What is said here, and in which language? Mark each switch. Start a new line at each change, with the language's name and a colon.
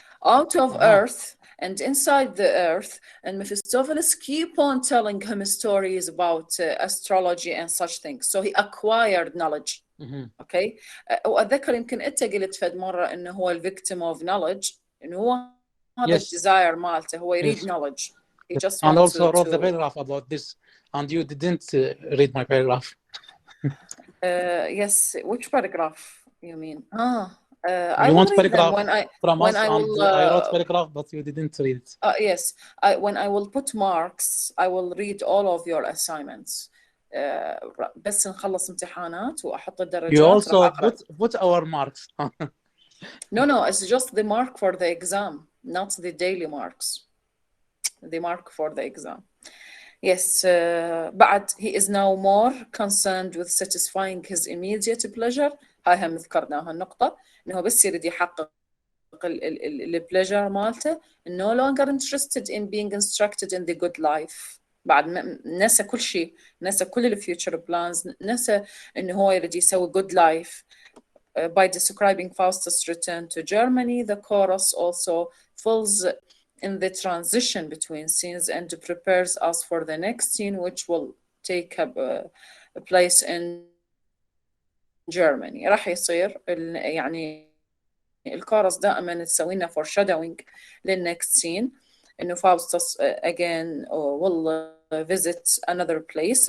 English: out of earth and inside the earth, and Mephistopheles keep on telling him stories about astrology and such things. So he acquired knowledge. Okay.
Arabic: وأتذكر يمكن أنت قلت فد مرة إنه هو
English: victim of knowledge.
Arabic: إنه هو هذا desire مالته هو يريد knowledge.
English: He just and also wrote the paragraph about this. And you didn't read my paragraph. Yes, which paragraph you mean? You want paragraph from us and I wrote paragraph, but you didn't read it. Yes, when I will put marks, I will read all of your assignments.
Arabic: بس نخلص امتحانات وأحط الدرجات.
English: You also put our marks. No, it's just the mark for the exam, not the daily marks. The mark for the exam. Yes,
Arabic: بعد
English: he is now more concerned with satisfying his immediate pleasure.
Arabic: هاي هم ذكرناها النقطة إنه بس يريد يحقق البليجر مالته.
English: no longer interested in being instructed in the good life.
Arabic: بعد نسى كل شيء، نسى كل الفيوتشر بلانز، نسى إنه هو يريد يسوي
English: good life. By describing Faustus' return to Germany, the chorus also fills in the transition between scenes and prepares us for the next scene, which will take up a place in Germany.
Arabic: راح يصير يعني الكورس دائما تسوي لنا foreshadowing لل
English: next scene
Arabic: إنه
English: Faustus again will visit another place.